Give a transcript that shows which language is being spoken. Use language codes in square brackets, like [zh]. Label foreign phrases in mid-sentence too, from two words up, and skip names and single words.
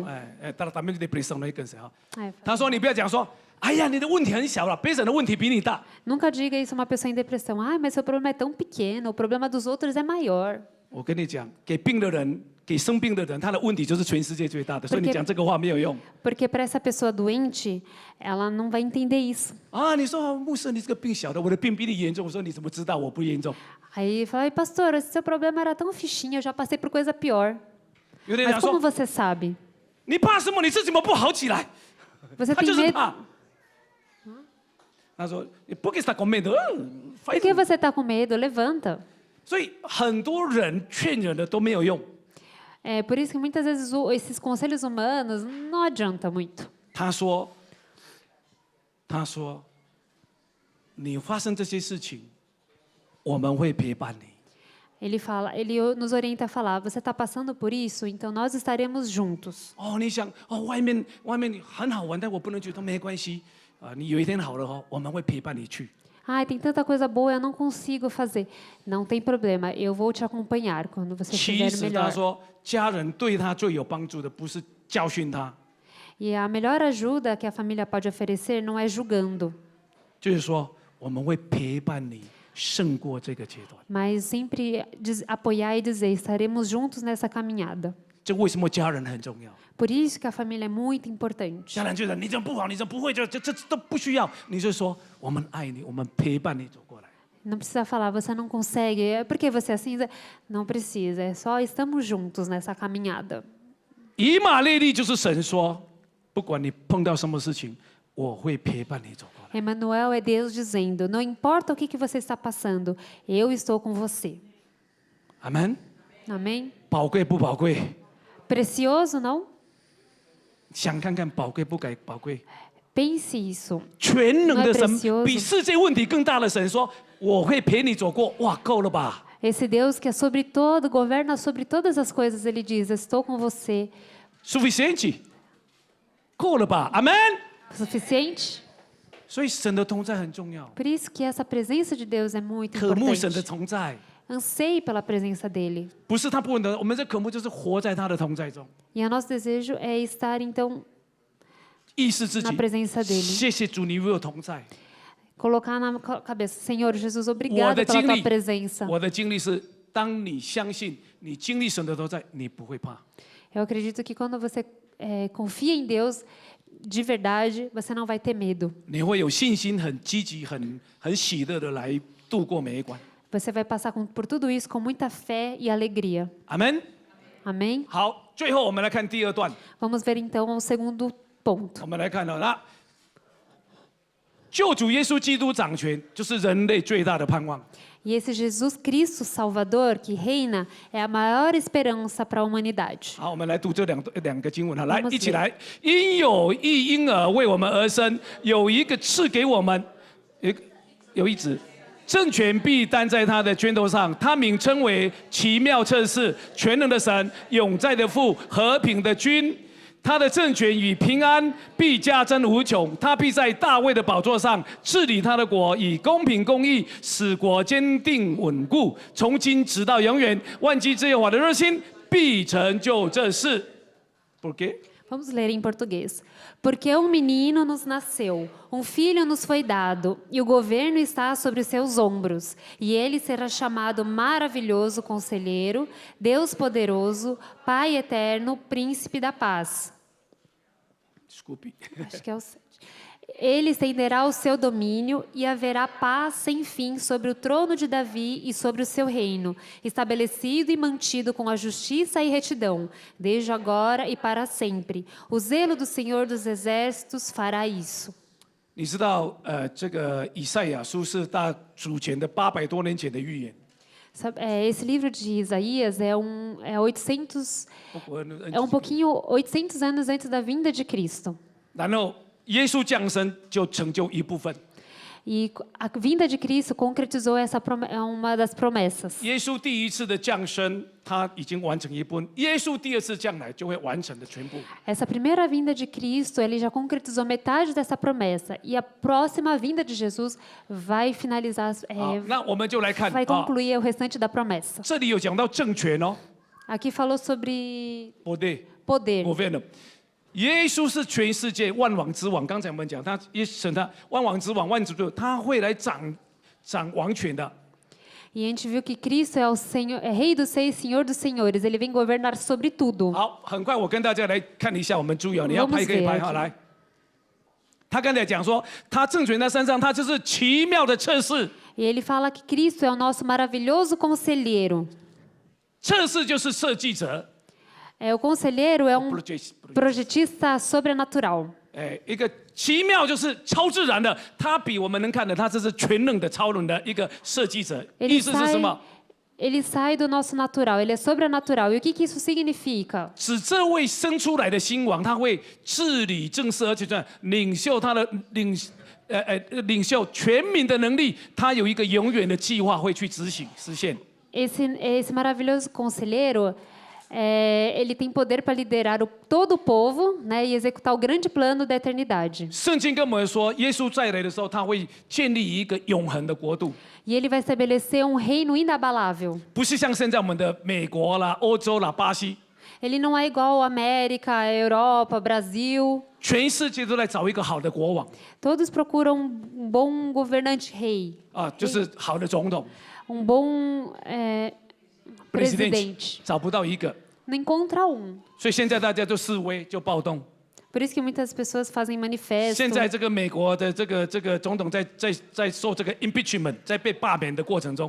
[pt] tratamento de depressão [zh] 那个时候， [pt] É, [zh] 他说你不要讲说，哎呀，你的问题很小了，别人的问题比你大。 [pt] Nunca diga isso a uma pessoa em depressão. Ah, mas seu problema é tão pequeno, o problema dos outros é maior. [zh] 我跟你讲，给病的人，给生病的人，他的问题就是全世界最大的，所以你讲这个话没有用。 [pt] Porque para essa pessoa doente, ela não vai entender isso. [zh] 啊，你说牧师，你这个病小的，我的病比你严重。我说你怎么知道我不严重？ [pt] Aí fala, "Ai, pastor, esse seu problema era tão fichinho, eu já passei por coisa pior." [zh] 有的人 [pt] Mas [zh] 讲 [pt] como [zh] 说， [pt] você sabe? [zh] 你怕什么？你自己怎么不好起来？ [pt] Você [zh] 他 [pt] tem [zh] 就是 [pt] medo? [zh] 怕。他说 [pt] ，por que está com medo？ Por que você está com medo? Levanta. [zh] 所以很多人劝人的都没有用。 [pt] É por isso que muitas vezes esses conselhos humanos não adianta muito. [zh] 他说，你发生这些事情，我们会陪伴你。 [pt] Ele nos orienta a falar: você está passando por isso, então nós estaremos juntos. [zh] 哦，你想哦，外面很好玩，但我不能去，都没关系啊。你有一天好了哦，我们会陪伴你去。 [pt] Ai, tem tanta coisa boa, eu não consigo fazer. Não tem problema, eu vou te acompanhar quando você [zh] 其 [pt] estiver [zh] 实他 [pt] melhor. [zh] 说，家人对他最有帮助的不是教训他， [pt] E a melhor ajuda que a família pode oferecer não é julgando, [zh] 就是说我们会陪伴你胜过这个阶段。 [pt] mas sempre apoiar e dizer, estaremos juntos nessa caminhada. [zh] 这为什么家人很重要？ [pt] Por isso que a família é muito importante. [zh] 家人觉得你怎么不好，你怎么不会，这都不需要。你就说我们爱你，我们陪伴你走过来。 [pt] Não precisa falar, você não consegue, por que você é assim? Não precisa, é só estamos juntos nessa caminhada. [zh] 以马内利就是神说，不管你碰到什么事情，我会陪伴你走过来。 [pt] Emmanuel é Deus dizendo, não importa o que você está passando, eu estou com você. [zh] 阿门。 [pt] Amém? [zh] 宝贵不宝贵？ [pt] Precioso, não? [zh] 想看看宝贵不宝贵？ [pt] Pense isso. [zh] 全能的 [pt] Não é [zh] 神， [pt] precioso [zh] 比世界问题更大的神说，我会陪你走过。哇，够了吧？ [pt] Esse Deus que é sobre todo, governa sobre todas as coisas, ele diz, estou com você. Suficiente， [zh] 够了吧？阿门。 [pt] Suficiente? [zh] 所以神的同在很重要， [pt] Por isso que essa presença de Deus é muito [zh] 渴慕神的 [pt] importante. [zh] 同在， [pt] Anseie pela presença dele. [zh] 不是他不能的，我们这渴慕就是活在他的同在中， [pt] E o nosso desejo é estar, então, [zh] 意识自己 [pt] na。presença dele. [zh] 谢谢主，你为我同在。 [pt] Colocar na cabeça, Senhor Jesus, [zh] 我 [pt] obrigado [zh] 的 [pt] pela [zh] 经 [pt] tua [zh] 历， [pt] presença. [zh] 我的经历是，当你相信你经历神的同在，你不会怕。 [pt] Eu acredito que quando você confia em Deus de verdade, você não vai ter medo. [zh] 你会有信心，很积极、很喜乐的来度过每一关。 [pt] Você vai passar por tudo isso com muita fé e alegria. [zh] 阿门。 [pt] Amém? [zh] 好，最后我们来看第二段， [pt] Vamos ver então o segundo ponto. [zh] 我们来看了那救主耶稣基督掌权，就是人类最大的盼望。 [pt] E esse Jesus Cristo Salvador que reina é a maior esperança para a humanidade. [zh] 好，我们来读这两个经文哈，来 [pt] Vamos [zh] 一起来。因有一婴儿为我们而生，有一个赐给我们，有一子，政权必担在他的肩头上，他名称为奇妙测试、全能的神、永在的父、和平的君。他的政权与平安必加增无穷，他必在大卫的宝座上治理他的国，以公平公义使国坚定稳固，从今直到永远。万军之耶和华的热心必成就这事。 [pt] Por quê? Vamos ler em português. Porque um menino nos nasceu, um filho nos foi dado, e o governo está sobre os seus ombros. E ele será chamado Maravilhoso Conselheiro, Deus Poderoso, Pai Eterno, Príncipe da Paz. Desculpe. Acho que é o 7. Ele estenderá o seu domínio e haverá paz sem fim sobre o trono de Davi e sobre o seu reino, estabelecido e mantido com a justiça e retidão, desde agora e para sempre. O zelo do Senhor dos Exércitos fará isso. [zh] 你知道，这个以赛亚书是大主前的800多年前的预言。 [pt] Esse livro de Isaías é 800, é pouquinho 800 anos antes da vinda de Cristo. [zh] 然后耶稣降生就成就一部分。 [pt] E a vinda de Cristo concretizou uma das promessas. [zh] 耶稣第一次的降生，他已经完成一部分；耶稣第二次降来，就会完成的全部。 [pt] Essa primeira vinda de Cristo, ele já concretizou metade dessa promessa. E a próxima vinda de Jesus vai finalizar, [zh] 好，那我们就来看 [pt] vai [zh] 啊， [pt] concluir o restante da promessa. [zh] 这里有讲到政权哦， [pt] Aqui falou sobre [zh] 不对， [pt] poder. governo。 [zh] 耶稣是全世界万王之王，刚才我们讲，他神他万王之王、万主之，他会来掌王权的。 [pt] E a gente viu que Cristo é o Senhor, é Rei dos Reis, Senhor dos Senhores. Ele vem governar sobre tudo. [zh] 好，很快我跟大家来看一下，我们注意哦，你要 [pt] Vamos [zh] 拍可以 [pt] ver [zh] 拍 [pt] aqui [zh] 好来。他刚才讲说，他政权在身上，他就是奇妙的测试。 [pt] E ele fala que Cristo é o nosso maravilhoso conselheiro. [zh] 测试就是设计者， [pt] O conselheiro é project projetista sobrenatural. [zh] 一个奇妙就是超自然的，他比我们能看的，他这是全能的、超能的一个设计者。 [pt] Ele [zh] 意思是什么？ [pt] ele sai do nosso natural, ele é sobrenatural. E o que isso significa? [zh] 指这位生出来的新王，他会治理政事，而且在领袖他的领袖全民的能力，他有一个永远的计划会去执行实现。 [pt] Esse maravilhoso conselheiro, ele tem poder para liderar todo o povo, né, e executar o grande plano da eternidade. [zh] 圣经跟我们说，耶稣再来的时候，他会建立一个永恒的国度， [pt] E ele vai estabelecer um reino inabalável. [zh] 不是像现在我们的美国啦、欧洲啦、巴西。 [pt] Ele não é igual a América, a Europa, Brasil. [zh] 全世界都在找一个好的国王 [pt] Todos procuram um bom governante rei, [zh] 啊，就是好的总统 [pt] bom presidente. [zh] 找不到一个， [pt] Não encontra um. [zh] 所以现在大家就示威就暴动。 [pt] Por isso que muitas pessoas fazem manifesto. [zh] 现在这个美国的这个总统在受这个 impeachment， 在被罢免的过程中，